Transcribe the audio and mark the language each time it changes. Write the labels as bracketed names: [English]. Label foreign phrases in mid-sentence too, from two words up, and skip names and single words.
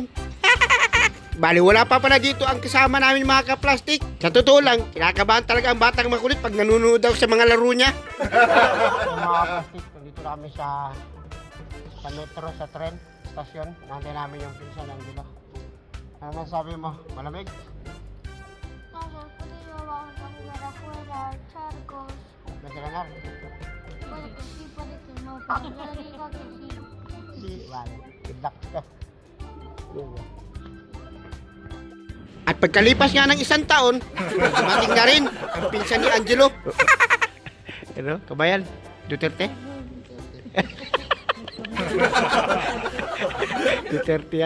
[Filipino] Bali wala pa pala dito ang kasama namin mga kaplastik. Sa totoo lang, kinakabahan talaga ang batang makulit pag nanonood daw sa mga laro niya. Mga kaplastik, dito na kami sa metro sa tren stasyon. Nandun namin yung pinsan ng Angelo. Ano sabi mo? Malamig? [Spanish] Vamos, frío, vamos a jugar afuera, charcos. [Filipino] Medyo lanar? [Spanish] Puede que sí, puede que no, pero yo digo que sí. Si, vale. [English] Good luck ka. [Filipino] At pagkalipas nga ng isang taon, dumating na rin ang pinsan ni Angelo. Ano? Kabayan? Duterte? Duterte yan.